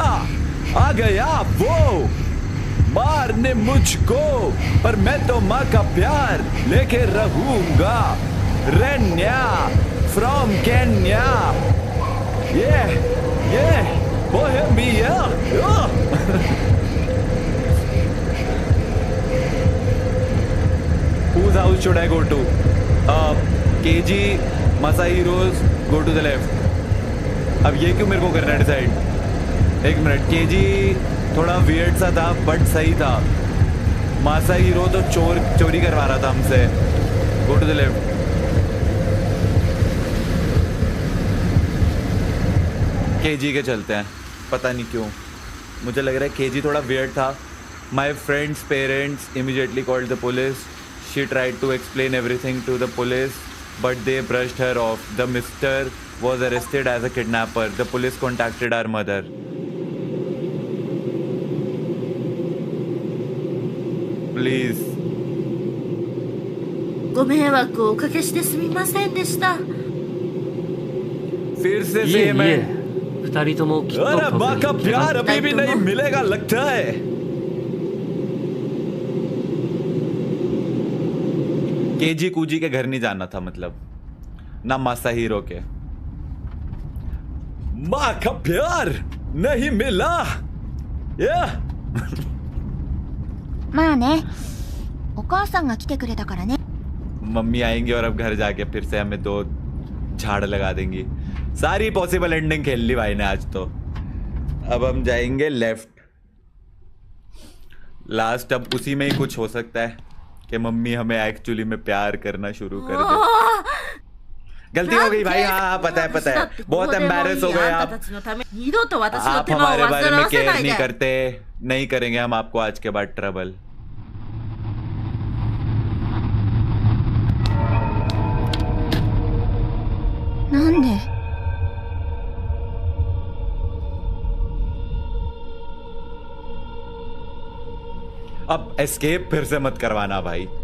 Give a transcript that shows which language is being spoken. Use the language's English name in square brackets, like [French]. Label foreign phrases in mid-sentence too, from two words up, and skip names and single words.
[Hindi] आ गया वो मारने मुझको, पर मैं तो माँ का प्यार लेके रहूंगा। रन्या फ्रॉम केन्या, ये बोहेमिया। [English] Whose house should I go to? KG, Masahiro's, go to the left. [Hindi] अब ये क्यों मेरे को करना है डिसाइड? एक मिनट, KG थोड़ा वियर्ड सा था बट सही था। मासाहिरो तो चोरी करवा रहा था हमसे। [English] Go to the left. [Hindi] KG के चलते हैं, पता नहीं क्यों मुझे लग रहा है KG थोड़ा वियर्ड था। [English] My friend's parents immediately called the police. She tried to explain everything to the police, but they brushed her off. The mister was arrested as a kidnapper. The police contacted our mother. Please. [Japanese] ご迷惑をおかけしてすみませんでした。 [Hindi] फिर से [Japanese] いえい [Hindi] सेम है। [Japanese] え二人ともきっと [Hindi] अरे माँ का [Japanese] 風邪 [Hindi] प्यार [Japanese] に [Hindi] अभी भी नहीं मिलेगा लगता है। केजी कूजी के घर नहीं जाना था, मतलब ना मासाहिरो के। माँ का प्यार नहीं मिला। [Japanese] まあね、お母さんが来てくれたからね。 [Hindi] मम्मी आएंगी और अब घर जाके फिर से हमें 2 झाड़ लगा देंगी। सारी [English] possible ending [Hindi] खेल ली भाई ने आज तो। अब हम जाएंगे लेफ्ट। लास्ट अब उसी में ही कुछ हो सकता है कि मम्मी हमें एक्चुअली में प्यार करना शुरू कर दे। गलती हो गई भाई, हाँ पता है पता है, बहुत एम्बैरेस हो गए आप। [Japanese] たちのために二度と私の [Hindi] आप [Japanese] 手間を [Hindi] हमारे बारे [Japanese] 煩 [Hindi] में [Japanese] わせ [Hindi] केयर [Japanese] ない [Hindi] नहीं [Japanese] で。 [Hindi] करते, नहीं करेंगे हम आपको आज के बाद ट्रबल। अब एस्केप फिर से मत करवाना भाई।